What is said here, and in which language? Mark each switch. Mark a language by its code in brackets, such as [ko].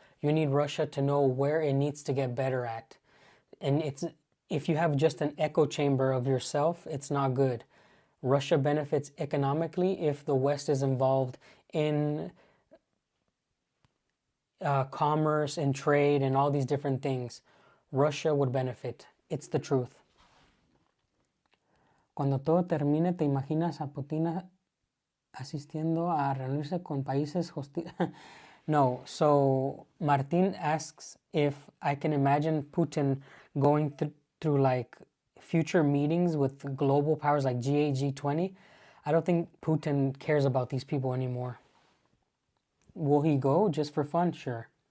[en] You need Russia to know where it needs to get better at. And if you have just an echo chamber of yourself, it's not good. Russia benefits economically if the West is involved in commerce and trade and all these different things. Russia would benefit. It's the truth. [es] Cuando todo termine, ¿te imaginas a Putin asistiendo a reunirse con países hostiles? No. [en] So Martin asks if I can imagine Putin going through like future meetings with global powers like G8, G20. I don't think Putin cares about these people anymore. Will he go just for fun? Sure.